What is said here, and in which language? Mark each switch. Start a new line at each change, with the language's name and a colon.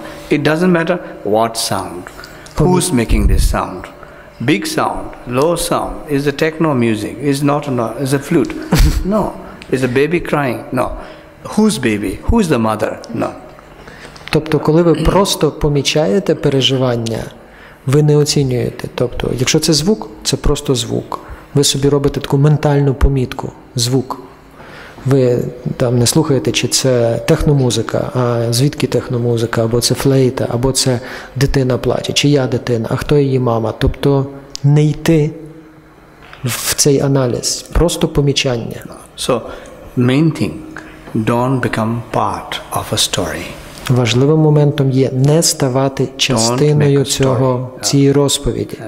English: It doesn't matter what sound. Who's making this sound? Big sound, low sound. Is the techno music? Is a flute? No. Is a baby crying? No. Whose baby? Who's the mother? No.
Ukrainian: Тобто, коли ви просто помічаєте переживання, ви не оцінюєте. Тобто, якщо це звук, це просто звук. Ви собі робите таку ментальну помітку – звук. Ви там не слухаєте, чи це техномузика, а звідки техномузика, або це флейта, або це дитина плаче, чи я дитина, а хто її мама. Тобто не йти в цей аналіз, просто помічання.
English: So, main thing, don't become part of a story.
Ukrainian: Важливим моментом є не ставати частиною цієї розповіді.